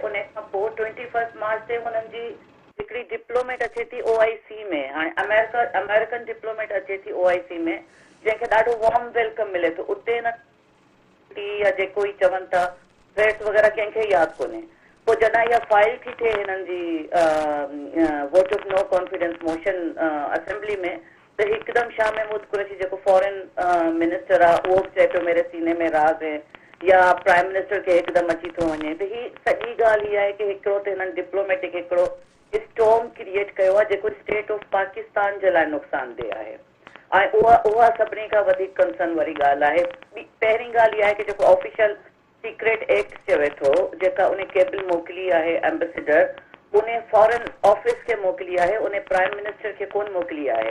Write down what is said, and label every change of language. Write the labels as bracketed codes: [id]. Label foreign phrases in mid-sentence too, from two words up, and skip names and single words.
[sd] उन खां पोइ 21 मार्च ते हुननि जी हिकिड़ी डिप्लोमेट अचे थी OIC में। हाणे [en] American diplomat [sd] अचे थी OIC में, जंहिंखे ॾाढो [en] warm welcome [sd] मिले थो। उते न या जेको ई चवनि था थ्रेट्स वग़ैरह कंहिंखे यादि कोन्हे। पोइ जॾहिं इहा फाइल थी थिए हिननि जी [en] vote of no confidence motion [sd] असेंबली में, त हिकदमि शाह महमूद कुरैशी जेको [en] foreign minister [sd] आहे उहो बि चए पियो [ur] میرے سینے میں راز ہے, [sd] या [en] prime minister [sd] खे हिकदमि अची थो वञे। त हीअ सॼी ॻाल्हि इहा आहे कि हिकिड़ो त हिननि डिप्लोमेटिक हिकिड़ो [en] storm create [sd] कयो आहे जेको [en] State of Pakistan [sd] जे लाइ नुक़सानदेह आहे ऐं उहा सभिनी खां वधीक कंसर्न वारी ॻाल्हि आहे। पहिरीं ॻाल्हि इहा आहे कि जेको [en] official secret act [sd] चवे थो, जेका उन केबिल मोकिली आहे एम्बेसडर, उन [en] foreign office [sd] खे मोकिली आहे, उन [en] prime minister [sd] खे कोन मोकिली आहे।